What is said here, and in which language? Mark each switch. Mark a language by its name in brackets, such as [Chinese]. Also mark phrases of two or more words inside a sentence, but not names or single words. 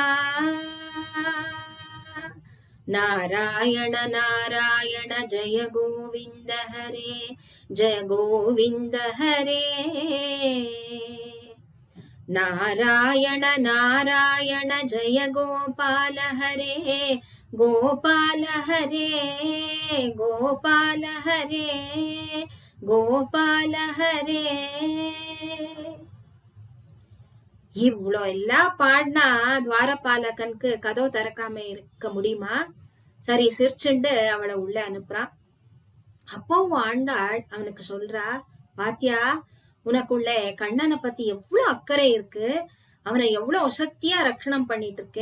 [Sanskrit] ನಾರಾಯಣ ನಾರಾಯಣ ಜಯ ಗೋವಿಂದ ಹರೇ ಜಯ ಗೋವಿಂದ ಹರೇ ನಾರಾಯಣ ನಾರಾಯಣ ಜಯ ಗೋಪಾಲ ಹರೇ ಗೋಪಾಲ ಹರೇ ಗೋಪಾಲ ಹರೇ கோபால ஹரே. [Tamil] இவ்வளோ எல்லாம் பாடினா துவாரபாலகனுக்கு கதவு திறக்காம இருக்க முடியுமா? சரி சிரிச்சுண்டு அவளை உள்ள அனுப்புறான். அப்பவும் ஆண்டாள் அவனுக்கு சொல்றா, பாத்தியா உனக்குள்ள கண்ணனை பத்தி எவ்வளவு அக்கறை இருக்கு, அவனை எவ்வளவு ஒசத்தியா ரட்சணம் பண்ணிட்டு இருக்கே.